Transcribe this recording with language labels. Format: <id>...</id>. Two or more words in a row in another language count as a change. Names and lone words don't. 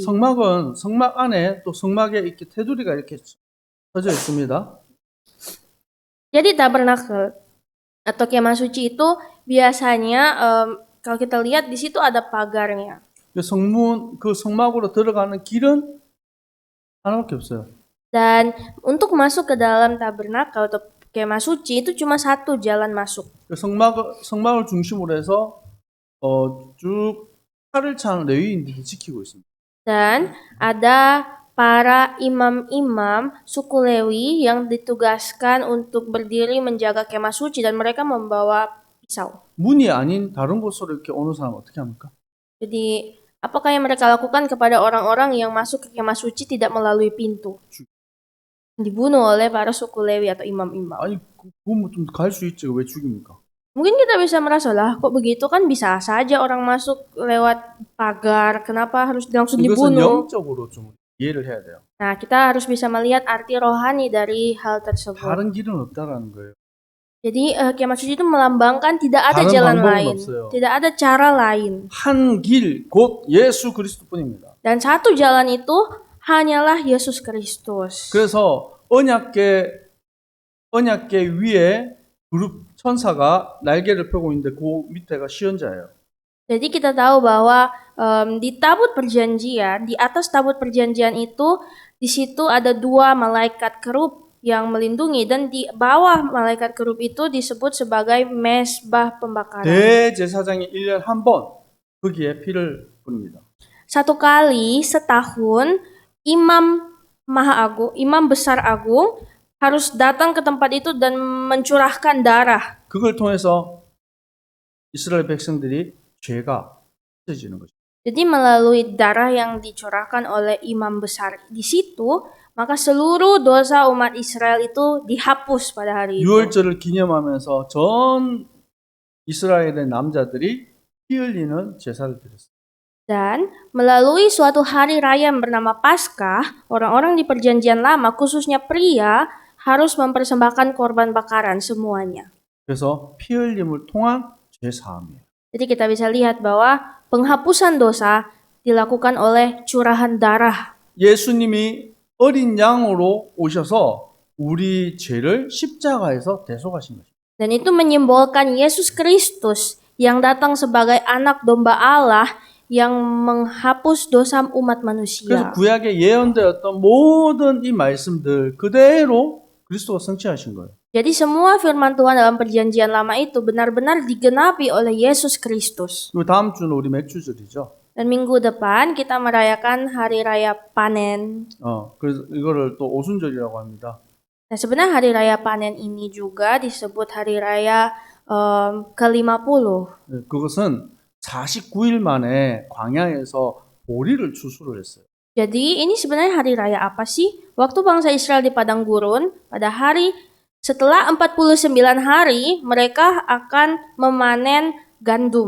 <ko>성막은 성막 안에 또 성막에 이렇게 테두리가 이렇게 쳐져 있습니다.</ko> <id>Jadi tabernakel atau kemah suci itu biasanya kalau kita lihat di situ ada pagarnya.</id> <ko>성문 그 성막으로 들어가는 길은 하나밖에 없어요.</ko> <id>Dan untuk masuk ke dalam tabernakel atau kemah suci itu cuma satu jalan masuk.</id> <ko>성막을 중심으로 해서 쭉 칼을 찬 레위인들이 지키고 있습니다.</ko> <id>Dan ada para imam-imam suku Lewi yang ditugaskan untuk berdiri menjaga kemah suci dan mereka membawa pisau.</id> <ko>문이 아닌 다른 곳으로 이렇게 오는 사람 어떻게 합니까?</ko> <id>Jadi apakah yang mereka lakukan kepada orang-orang yang masuk ke kemah suci tidak melalui pintu? Dibunuh oleh para suku Lewi atau imam-imam.</id> <ko>아니 그거 좀 갈 수 있지 왜 죽입니까?</ko> <id>Mungkin kita bisa merasa lah kok begitu kan bisa saja orang masuk lewat pagar, kenapa harus langsung</id> <ko>이것은</ko> <id>dibunuh?</id> <ko>영적으로 좀 이해를 해야 돼요.</ko> <id>Nah, kita harus bisa melihat arti rohani dari hal tersebut.</id> <ko>다른 길은 없다라는 거예요.</ko> <id>Jadi kemah suci itu melambangkan tidak ada</id> <ko>다른</ko> <id>jalan</id> <ko>방법은</ko> <id>lain,</id> <ko>없어요.</ko> <id>tidak ada cara lain.</id> <ko>한 길 곧 예수 그리스도뿐입니다.</ko> <id>Dan satu jalan itu hanyalah Yesus Kristus.</id> <ko>그래서 언약궤 위에 그룹 천사가 날개를 펴고 있는데 그 밑에가 시연자예요.</ko> <id>Jadi kita tahu bahwa di tabut perjanjian, di atas tabut perjanjian itu Di situ ada 2 malaikat kerub yang melindungi, dan di bawah malaikat kerub itu disebut sebagai mesbah pembakaran.</id> <ko>대제사장이 1년에 한 번 거기에 피를 뿌립니다.</ko> <id>Satu kali setahun imam besar agung harus datang ke tempat itu dan mencurahkan darah.</id> <ko>그걸 통해서 이스라엘 백성들이 죄가 씻어지는 거죠.</ko> <id>Jadi melalui darah yang dicurahkan oleh imam besar di situ, maka seluruh dosa umat Israel itu dihapus pada hari itu.</id> <ko>유월절을 기념하면서 전 이스라엘의 남자들이 피 흘리는 제사를 드렸어요.</ko> <id>Dan melalui suatu hari raya yang bernama Paskah, orang-orang di Perjanjian Lama, khususnya pria, harus mempersembahkan korban bakaran semuanya.</id> <ko>그래서 피 흘림을 통한 죄 사함이에요.</ko> <id>Jadi kita bisa lihat bahwa penghapusan dosa dilakukan oleh curahan darah.</id> <ko>예수님이 어린 양으로 오셔서 우리 죄를 십자가에서 대속하신 거죠.</ko> <id>Dan itu menyimbolkan Yesus Kristus yang datang sebagai anak domba Allah yang menghapus dosa umat</id> <ko>그래서</ko> <id>manusia.</id> <ko>구약에 예언되었던 모든 이 말씀들 그대로 그리스도가 성취하신 거예요.</ko> <id>Jadi semua firman Tuhan dalam perjanjian lama itu benar-benar digenapi oleh Yesus Kristus.</id> <ko>그리고 다음 주는 우리 맥주절이죠.</ko> <id>Dan minggu depan kita merayakan hari raya panen.</id> <ko>그래서 이거를 또 오순절이라고 합니다.</ko> <id>Nah, sebenarnya hari raya panen ini juga disebut hari raya ke-50.</id> <ko>그것은 49일 만에 광야에서 보리를 추수를 했어요.</ko> <id>Jadi ini sebenarnya hari raya apa sih? Waktu bangsa Israel di padang gurun, pada hari setelah 49 hari mereka akan memanen gandum.</id>